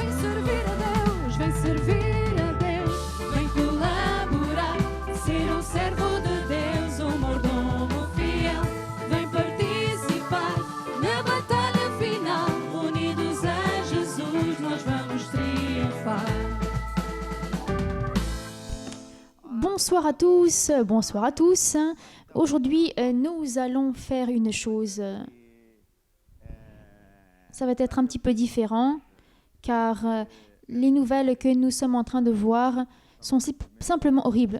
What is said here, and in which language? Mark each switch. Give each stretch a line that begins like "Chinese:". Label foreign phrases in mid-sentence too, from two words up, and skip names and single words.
Portuguese: Vem servir a Deus, vem servir a Deus, vem colaborar, ser um servo de Deus, um mordomo fiel, vem participar na batalha final, unidos a Jesus nós vamos triunfar.
French: Bonsoir à tous, bonsoir à tous. Aujourd'hui, nous allons faire une chose. Ça va être un petit peu différent, car les nouvelles que nous sommes en train de voir sont simplement horribles.